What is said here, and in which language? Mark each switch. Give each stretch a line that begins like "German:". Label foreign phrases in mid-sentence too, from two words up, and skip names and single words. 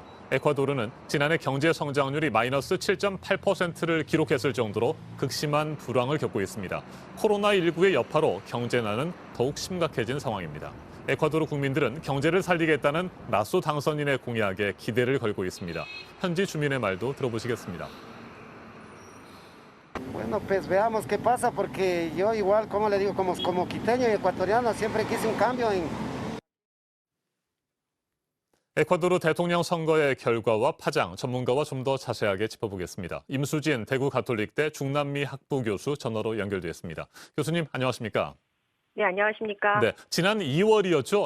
Korean: 에콰도르는 지난해 경제 성장률이 마이너스 7.8%를 기록했을 정도로 극심한 불황을 겪고 있습니다. 코로나19의 여파로 경제난은 더욱 심각해진 상황입니다. 에콰도르 국민들은 경제를 살리겠다는 라쏘 당선인의 공약에 기대를 걸고 있습니다. 현지 주민의 말도 들어보시겠습니다.
Spanish: Bueno, pues veamos qué pasa, porque yo igual, como le digo, como quiteño y ecuatoriano, siempre quise un cambio en...
Korean: 에콰도르 대통령 선거의 결과와 파장, 전문가와 좀 더 자세하게 짚어보겠습니다. 임수진 대구 가톨릭대 중남미 학부 교수 전화로 연결되었습니다. 교수님, 안녕하십니까? 네, 안녕하십니까? 네, 지난 2월이었죠.